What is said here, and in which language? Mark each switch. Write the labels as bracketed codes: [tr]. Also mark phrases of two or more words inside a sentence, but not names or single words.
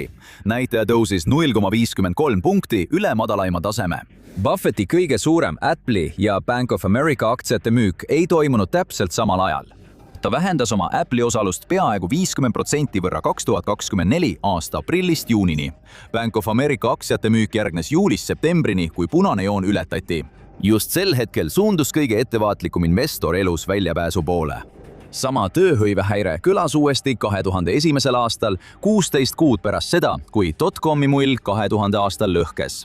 [et] Näitaja tõusis 0,53 punkti üle madalaima taseme. Buffetti kõige suurem Apple'i ja Bank of America aktsiate müük ei toimunud täpselt samal ajal. Ta vähendas oma Apple'i osalust peaaegu 50% võrra 2024 aasta aprillist juunini. Bank of America aktsiate müük järgnes juulist septembrini, kui punane joon ületati. Just sel hetkel suundus kõige ettevaatlikum investor elus väljapääsu poole. Sama tööhõivehäire kõlas uuesti 2001. aastal, 16 kuud pärast seda, kui dotcomi mull 2000 aastal lõhkes.